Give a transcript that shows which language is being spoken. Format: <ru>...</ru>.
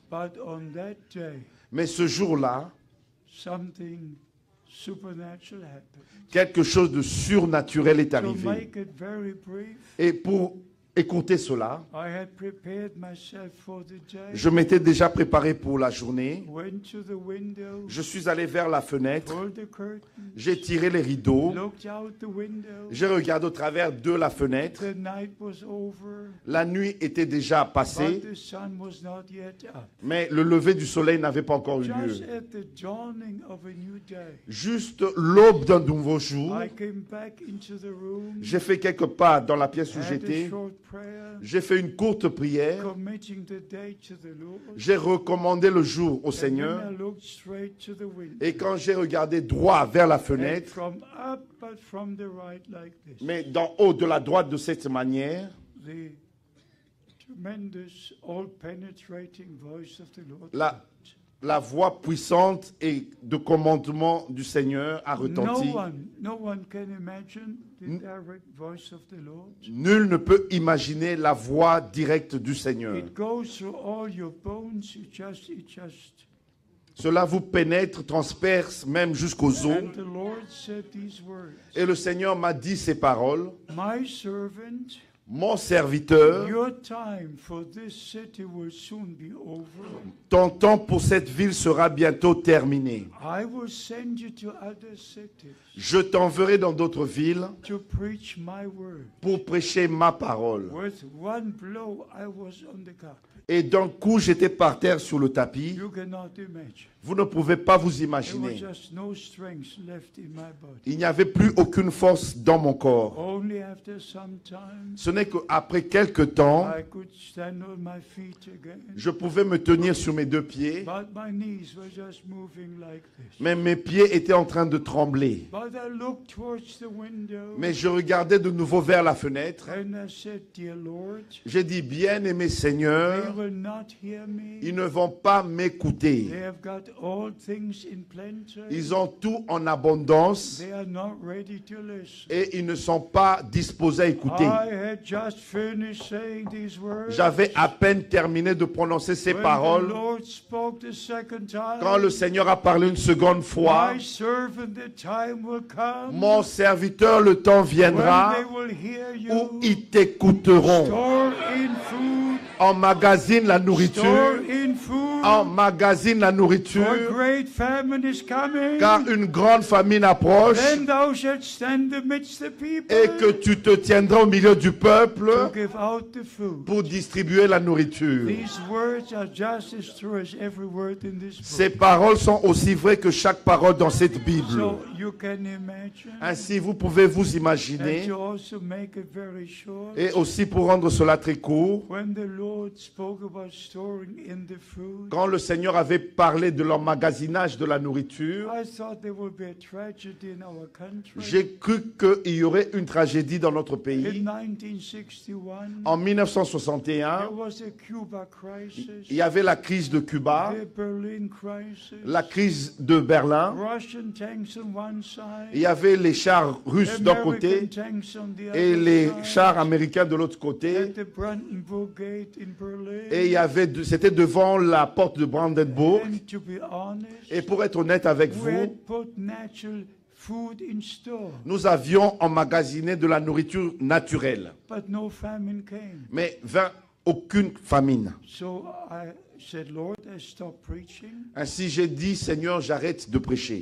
<en>But on that day,</en> <fr>Mais ce jour-là,</fr> <en>something supernatural happened.</en> <fr>quelque chose de surnaturel est</fr> <en>To</en> <fr>arrivé.</fr> <en>make it very brief,</en> <fr>Et pour écouter cela,</fr> <en>I had prepared myself for the day.</en> <fr>je m'étais déjà préparé pour la journée.</fr> <en>Went to the window,</en> <fr>Je suis allé vers la fenêtre,</fr> <en>pulled the curtain,</en> <fr>j'ai tiré les rideaux,</fr> <en>looked out the window.</en> <fr>j'ai regardé au travers de la fenêtre.</fr> <en>The night was over,</en> <fr>La nuit était déjà passée,</fr> <en>but the sun was not yet up.</en> <fr>mais le lever du soleil n'avait pas encore eu</fr> <en>Just</en> <fr>lieu.</fr> <en>at the dawning of a new day,</en> <fr>Juste l'aube d'un nouveau jour,</fr> <en>I came back into the room,</en> <fr>j'ai fait quelques pas dans la pièce où</fr> <en>had a</en> <fr>j'étais,</fr> <en>short prayer,</en> <fr>J'ai fait une courte prière.</fr> <en>committing the day to the Lord.</en> <fr>J'ai recommandé le jour au</fr> <en>And</en> <fr>Seigneur.</fr> <en>then I looked straight to the window.</en> <fr>Et quand j'ai regardé droit vers la</fr> <en>And</en> <fr>fenêtre,</fr> <en>from up, but from the right, like this.</en> <fr>mais d'en haut de la droite de cette manière,</fr> <en>The tremendous, all-penetrating voice of the Lord.</en> <fr>la voix puissante et de commandement du Seigneur a retenti.</fr> <en>No one can imagine the direct voice of the Lord.</en> <fr>Nul ne peut imaginer la voix directe du Seigneur.</fr> <en>It goes through all your bones. It just.</en> <fr>Cela vous pénètre, transperce même jusqu'aux os.</fr> <en>And the Lord said these words.</en> <fr>Et le Seigneur m'a dit ces paroles.</fr> <en>My servant,</en> <fr>Mon serviteur,</fr> <en>your time for this city will soon be over.</en> <fr>ton temps pour cette ville sera bientôt terminé.</fr> <en>I will send you to other cities</en> <fr>Je t'enverrai dans d'autres villes</fr> <en>to preach my word.</en> <fr>pour prêcher ma parole.</fr> <en>With one blow, I was on the carpet.</en> <fr>Et d'un coup, j'étais par terre sur le tapis.</fr> <en>You cannot imagine.</en> <fr>Vous ne pouvez pas vous</fr> <en>There was</en> <fr>imaginer.</fr> <en>just no strength left in my body.</en> <fr>Il n'y avait plus aucune force dans mon corps.</fr> <en>Only after some time,</en> <fr>Ce n'est qu'après quelque temps,</fr> <en>I could stand on my feet again.</en> <fr>je pouvais me tenir sur mes deux pieds,</fr> <en>But my knees were just moving like this.</en> <fr>mais mes pieds étaient en train de trembler.</fr> <en>But I looked towards the window</en> <fr>Mais je regardais de nouveau vers la fenêtre.</fr> <en>and I said, Dear Lord,</en> <fr>J'ai dit, bien-aimé</fr> <en>they</en> <fr>Seigneur,</fr> <en>will not hear me.</en> <fr>ils ne vont pas m'écouter.</fr> <en>They have got all things in plenty.</en> <fr>Ils ont tout en abondance</fr> <en>They are not ready to listen.</en> <fr>et ils ne sont pas disposés à écouter.</fr> <en>I had just finished saying these words.</en> <fr>J'avais à peine terminé de prononcer ces</fr> <en>When</en> <fr>paroles</fr> <en>the Lord spoke the second time,</en> <fr>quand le Seigneur a parlé une seconde fois.</fr> <en>my servant, the time will come</en> <fr>Mon serviteur, le temps</fr> <en>when</en> <fr>viendra</fr> <en>they will hear</en> <fr>où</fr> <en>you.</en> <fr>ils t'écouteront.</fr> <en>Store in food,</en> <fr>Emmagasine la nourriture.</fr> <en>store in food,</en> <fr>Emmagasine la</fr> <en>for</en> <fr>nourriture.</fr> <en>great famine is coming.</en> <fr>Car une grande famine approche</fr> <en>Then thou shalt stand amidst the people</en> <fr>et que tu te tiendras au milieu du peuple</fr> <en>to give out the food.</en> <fr>pour distribuer la nourriture.</fr> <en>These words are just as true as every word in this</en> <fr>Ces</fr> <en>book.</en> <fr>paroles sont aussi vraies que chaque parole dans cette Bible.</fr> <en>So you can imagine,</en> <fr>Ainsi, vous pouvez vous</fr> <en>and</en> <fr>imaginer,</fr> <en>to also make it very short,</en> <fr>et aussi pour rendre cela très court,</fr> <en>when the Lord spoke about storing in the food,</en> <fr>quand le Seigneur avait parlé de l'emmagasinage de la nourriture,</fr> <en>I thought there would be a tragedy in our country.</en> <fr>j'ai cru qu'il y aurait une tragédie dans notre</fr> <en>In</en> <fr>pays.</fr> <en>1961,</en> <fr>En</fr> <en>there</en> <fr>1961,</fr> <en>was a Cuba crisis,</en> <fr>il y avait la crise de Cuba,</fr> <en>the Berlin crisis,</en> <fr>la crise de Berlin,</fr> <en>Russian tanks on one side,</en> <fr>il y avait les chars russes d'un</fr> <en>American</en> <fr>côté</fr> <en>tanks on the</en> <fr>et</fr> <en>other</en> <fr>les</fr> <en>side,</en> <fr>chars américains de l'autre côté.</fr> <en>at the Brandenburg Gate in Berlin.</en> <fr>Et il y avait, c'était devant la porte de Brandenburg.</fr> <en>And to be honest,</en> <fr>Et pour être honnête avec</fr> <en>we</en> <fr>vous,</fr> <en>had put natural food in store,</en> <fr>nous avions emmagasiné de la nourriture naturelle,</fr> <en>but no famine came.</en> <fr>mais vint aucune famine.</fr> <en>So I said, Lord, I stop preaching.</en> <fr>Ainsi j'ai dit, Seigneur, j'arrête de prêcher.</fr>